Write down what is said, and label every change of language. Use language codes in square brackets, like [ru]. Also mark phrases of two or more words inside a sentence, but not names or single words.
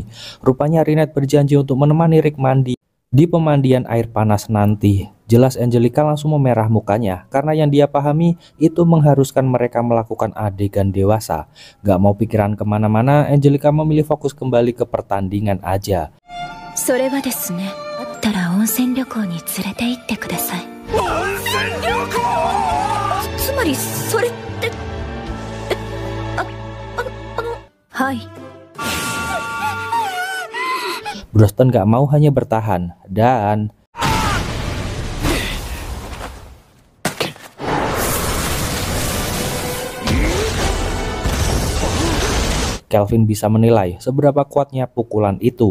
[id] Rupanya Rinette berjanji untuk menemani Rick mandi di pemandian air panas nanti. Jelas Angelica langsung memerah mukanya karena yang dia pahami itu mengharuskan mereka melakukan adegan dewasa. Gak mau pikiran kemana-mana, Angelica memilih fokus kembali ke pertandingan aja. [ja] それはですね、あったら温泉旅行に連れて行ってください。温泉旅行？つまりそれって、はい。 [id] Broston gak mau hanya bertahan dan Kelvin bisa menilai seberapa kuatnya pukulan itu.